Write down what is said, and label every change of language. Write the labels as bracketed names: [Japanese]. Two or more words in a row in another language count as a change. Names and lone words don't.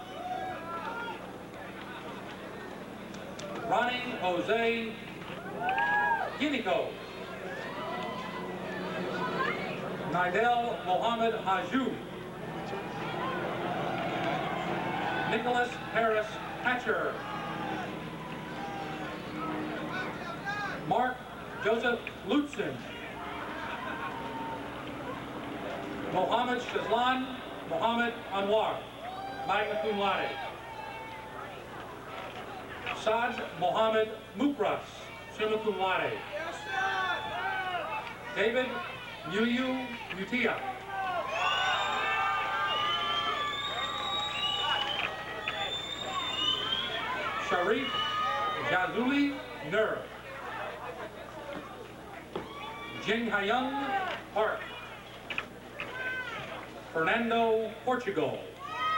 [English] Ronnie Jose Guinico. Nidel Mohammed Haju. Nicholas Harris Hatcher. Mark Joseph Lutzen. Mohammed Shazlan Mohammed Anwar, [Latin] magna cum laude. [English] Saad Mohammed Mukras, [Latin] summa cum laude. [English] David Muyu Mutia. Sharif Jazuli Nur. Jing Hayung Park. Fernando Portugal.